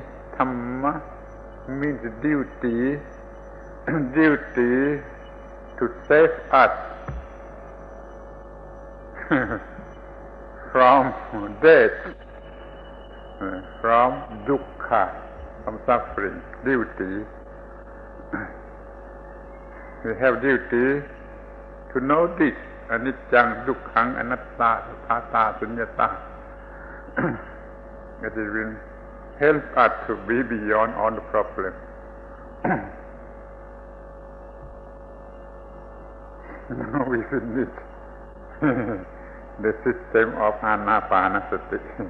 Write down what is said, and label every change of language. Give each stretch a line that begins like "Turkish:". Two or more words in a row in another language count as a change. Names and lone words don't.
English: Dhamma means duty, duty to save us from death, from dukkha, from suffering. Duty. We have duty to know this.
Pali: Aniccaṃ, dukkhaṃ, anattā, tathātā, suññatā.
English: It will help us to be beyond all the problems. Now we finish the system of Anapanasati.